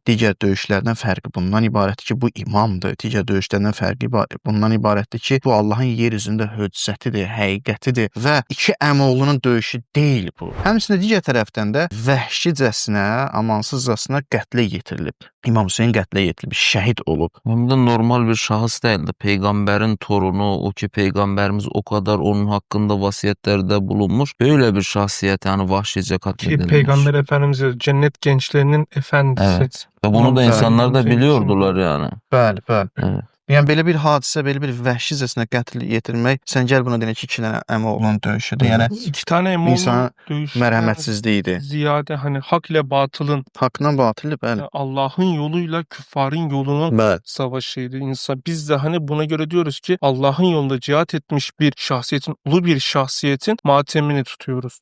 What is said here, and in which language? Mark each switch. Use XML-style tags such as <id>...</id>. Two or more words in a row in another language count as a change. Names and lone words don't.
<az>Digər döyüşlərdən fərqi bundan ibarətdir ki, bu imamdır. Digər döyüşlərdən fərqi bundan ibarətdir ki, bu Allahın yer üzündə höccətidir, həqiqətidir və iki əmioğlunun döyüşü deyil bu. Həmçinin digər tərəfdən də vəhşicəsinə, amansızcasına qətlə yetirilib. İmam Hüseyn qətlə yetirilib, şəhid olub.</az> <tr>Hem de normal bir şahıs değildi. Peygamberin torunu, o ki peygamberimiz o kadar onun hakkında vasiyetlerde bulunmuş. Böyle bir şahsiyet yani vahşice katledilmiş. Ki Peygamber Efendimiz cennet gençlerinin efendisi. Evet. Ve bunu da insanlar da biliyordular yani.</tr> <az>Bəli, bəli.</az> <tr>Evet.</tr> <az>Yəni belə bir hadisə, belə bir vəhşicəsinə qətl yetirmək, sən gəl buna deyək ki, iki dənə əmioğlunun döyüşüdür. Yəni</az> <tr>İki tane emoğlu insana</tr> <az>dövüşü mərhəmətsizliyidir.</az> <tr>ziyade hani hak ile batılın,</tr> <az>Haqqla batılı, bəli.</az> <tr>Allah'ın yoluyla küffarın yolunun</tr> <az>Bəli.</az> <tr>savaşıydı insan. Biz de hani buna göre diyoruz ki Allah'ın yolunda cihat etmiş bir şahsiyetin, ulu bir şahsiyetin matemini tutuyoruz.</tr>